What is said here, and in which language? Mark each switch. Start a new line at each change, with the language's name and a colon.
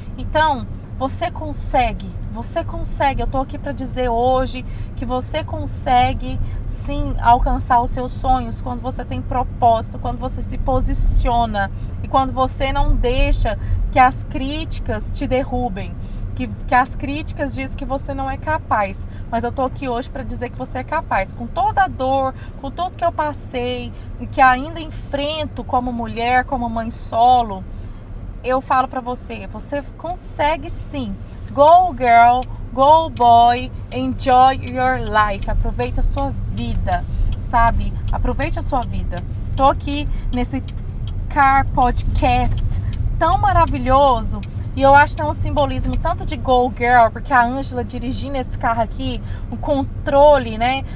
Portuguese: Então, você consegue. Eu tô aqui para dizer hoje que você consegue sim alcançar os seus sonhos quando você tem propósito, quando você se posiciona e quando você não deixa que as críticas te derrubem, que as críticas dizem que você não é capaz. Mas eu tô aqui hoje para dizer que você é capaz. Com toda a dor, com tudo que eu passei e que ainda enfrento como mulher, como mãe solo, eu falo para você, você consegue sim.
English: Go girl, go boy, enjoy your life.
Portuguese: Aproveita a sua vida, sabe? Aproveite a sua vida. Tô aqui nesse Car Podcast tão maravilhoso e eu acho que tem um simbolismo tanto de Go Girl, porque a Ângela dirigindo esse carro aqui, um controle, né?